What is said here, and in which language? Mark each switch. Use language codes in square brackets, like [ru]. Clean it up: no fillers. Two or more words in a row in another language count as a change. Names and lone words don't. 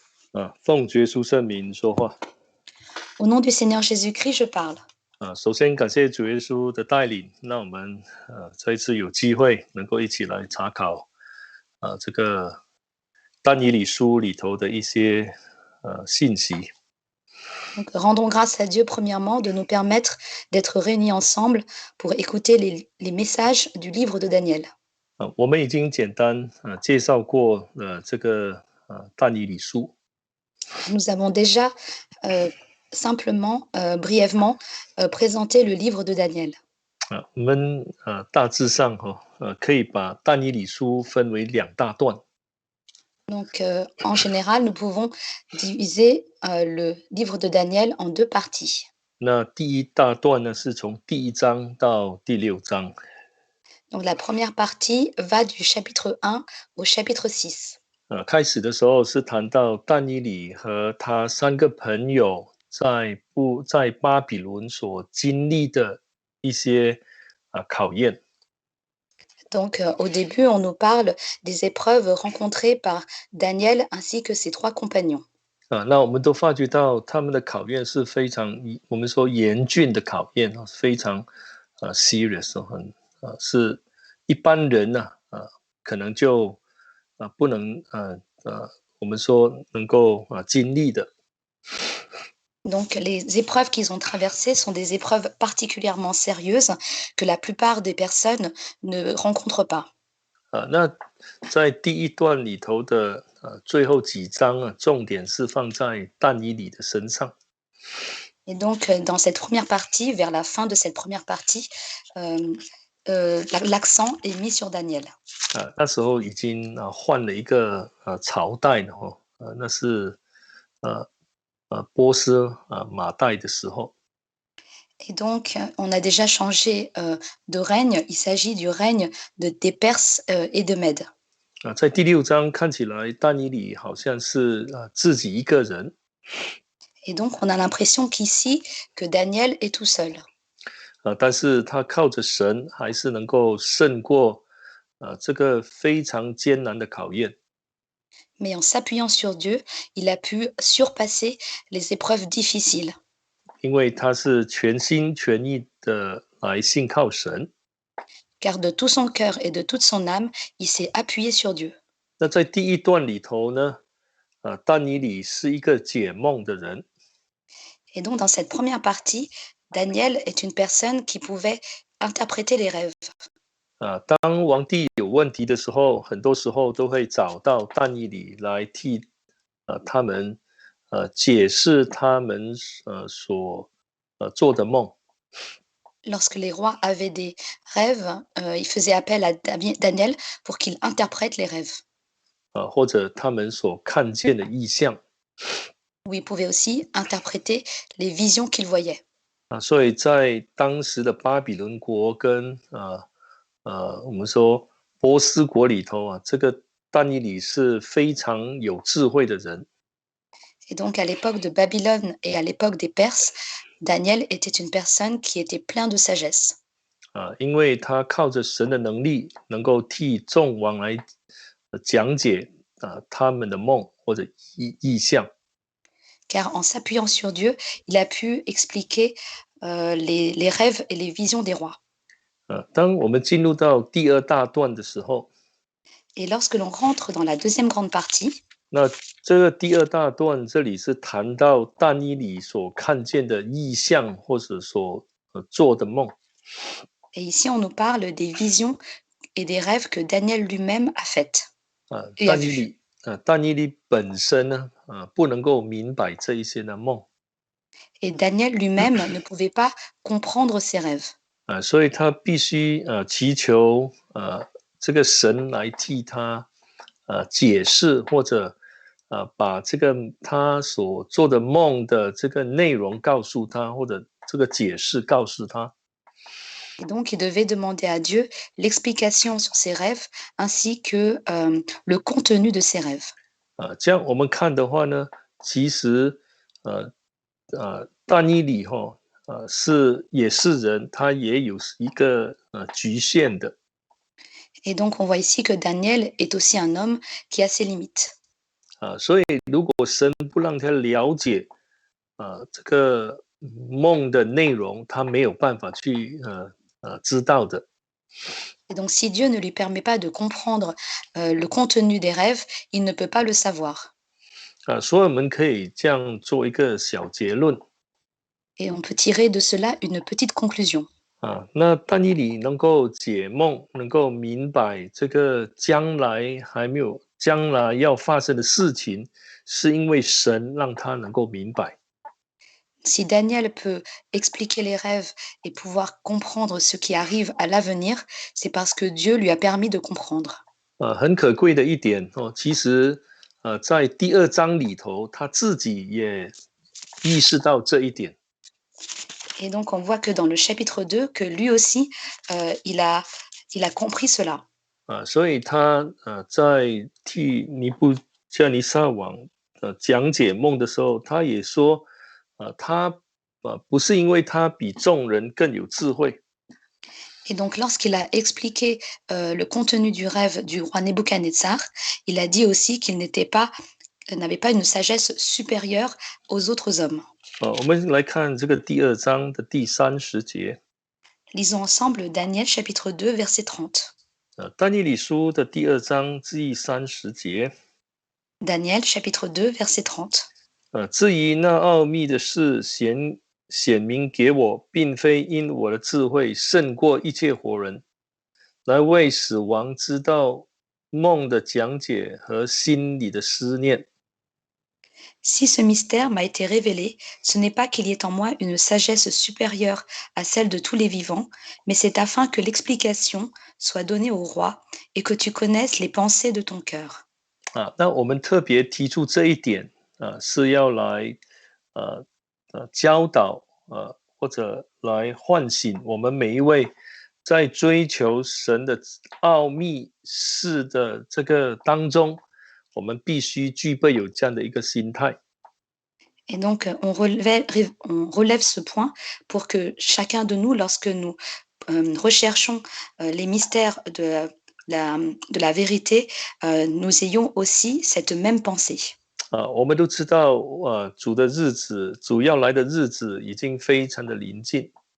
[zh] 奉耶稣圣名说话。 [fr] Au nom du Seigneur Jésus-Christ, je parle. [zh] 首先感谢主耶稣的带领，让我们这一次有机会能够一起来查考这个但以理书里头的一些信息。 [fr] Donc, rendons grâce à Dieu, premièrement, de nous permettre d'être réunis ensemble pour écouter les messages du livre de Daniel. [zh] 我们已经简单介绍过这个但以理书。 [fr] Nous avons déjà simplement, brièvement, présenté le livre de Daniel. [zh] 我们大致上可以把但以理书分为两大段。 [fr] Donc, en général, nous pouvons diviser le livre de Daniel en deux parties. [zh] 那第一大段呢，是从第1章到第6章。 [fr] Donc, la première partie va du chapitre 1 au chapitre 6. [zh] 开始的时候是谈到但以理和他3个朋友在巴比伦所经历的一些考验。 [fr] Donc, au début, on nous parle des épreuves rencontrées par Daniel ainsi que ses 3 compagnons. [zh] 那我们都发觉到他们的考验是非常我们说严峻的考验，非常serious，是一般人可能就不能我们说能够经历的。 [fr] Donc, les épreuves qu'ils ont traversées sont des épreuves particulièrement sérieuses que la plupart des personnes ne rencontrent pas. [zh] 那在第一段里头的最后几章重点是放在但以理的身上。 [fr] Et donc, dans cette première partie, vers la fin de cette première partie, l'accent est mis sur Daniel. [zh] 那时候已经换了一个朝代了那是波斯马代的时候。 [fr] Et donc, on a déjà changé de règne. Il s'agit du règne des Perses et de Mèdes. [zh] 在第6章看起来但以理好像是自己一个人。 [fr] Et donc, on a l'impression qu'ici, que Daniel est tout seul. [zh] 但是他靠着神还是能够胜过这个非常艰难的考验。 [fr] Mais en s'appuyant sur Dieu, il a pu surpasser les épreuves difficiles. [zh] 因为他是全心全意的来信靠神。 [fr] Car de tout son cœur et de toute son âme, il s'est appuyé sur Dieu. [zh] 那在第一段里头呢，但以理是一个解梦的人。 [fr] Et donc, dans cette première partie, Daniel est une personne qui pouvait interpréter les rêves. [zh] 当皇帝有问题的时候，很多时候都会找到但以理来替他们解释他们所做的梦。 [fr] Lorsque les rois avaient des rêves, ils faisaient appel à Daniel pour qu'il interprète les rêves. [zh] 或者他们所看见的意象。 [fr] Ou il pouvait aussi interpréter les visions qu'il voyait. [zh] 所以在当时的巴比伦国跟我们说波斯国里头这个但以理是非常有智慧的人。 [fr] Et donc, à l'époque de Babylone et à l'époque des Perses, Daniel était une personne qui était plein de sagesse. [zh] 因为他靠着神的能力，能够替众王来讲解他们的梦或者意象。 [fr] Car en s'appuyant sur Dieu, il a pu expliquer les rêves et les visions des rois. [zh] 当我们进入到第2大段的时候， [fr] Et lorsque l'on rentre dans la deuxième grande partie, [zh] 那这个第2大段这里是谈到但以理所看见的意象或者所做的梦。 [fr] et ici on nous parle des visions et des rêves que Daniel lui-même a faites. [zh] 但以理本身呢不能够明白这一些的梦。 [fr] Et Daniel lui-même ne pouvait pas comprendre ses rêves. [zh] 所以他必须祈求这个神来替他解释，或者把这个他所做的梦的这个内容告诉他，或者这个解释告诉他。 [fr] Et donc, il devait demander à Dieu l'explication sur ses rêves ainsi que le contenu de ses rêves. [zh] 这样我们看的话呢，其实但以理也是人，他也有一个局限的。 [fr] Et donc, on voit ici que Daniel est aussi un homme qui a ses limites. [zh] 所以如果神不让他了解这个梦的内容，他没有办法去知道的。 [fr] Et donc, si Dieu ne lui permet pas de comprendre le contenu des rêves, il ne peut pas le savoir. [zh] 所以我们可以这样做一个小结论 [fr] Et on peut tirer de cela une petite conclusion. [zh] 那但以理能够解梦，能够明白这个将来要发生的事情，是因为神让他能够明白。 [fr] Si Daniel peut expliquer les rêves et pouvoir comprendre ce qui arrive à l'avenir, c'est parce que Dieu lui a permis de comprendre. [zh] 很可贵的一点其实在第二章里头，他自己也意识到这一点。 [fr] Et donc, on voit que dans le chapitre 2, que lui aussi, il a compris cela. [zh] 所以他在替尼布加尼撒王讲解梦的时候，他也说，他不是因为他比众人更有智慧， [fr] Et donc, lorsqu'il a expliqué le contenu du rêve du roi Nebuchadnezzar, il a dit aussi qu'il n'avait pas une sagesse supérieure aux autres hommes. [zh] 我们来看这个第二章的第30节， [fr] Lisons ensemble Daniel chapitre 2, verset 30. [zh] 但以理书的第二章第30节， [fr] Daniel chapitre 2, verset 30. [zh] 至于那奥秘的事显明给我，并非因我的智慧胜过一切活人，来为死亡知道梦的讲解和心里的思念。 [fr] Si ce mystère m'a été révélé, ce n'est pas qu'il y ait en moi une sagesse supérieure à celle de tous les vivants, mais c'est afin que l'explication soit donnée au roi et que tu connaisses les pensées de ton cœur. [zh] 那我们特别提出这一点是要来教导或者来唤醒我们每一位在追求神的奥秘事的这个当中，我们必须具备有这样的一个心态。 [fr] Et donc, on relève ce point pour que chacun de nous, lorsque nous recherchons les mystères de la vérité, nous ayons aussi cette même pensée. [zh] 我们都知道主要来的日子已经非常的临近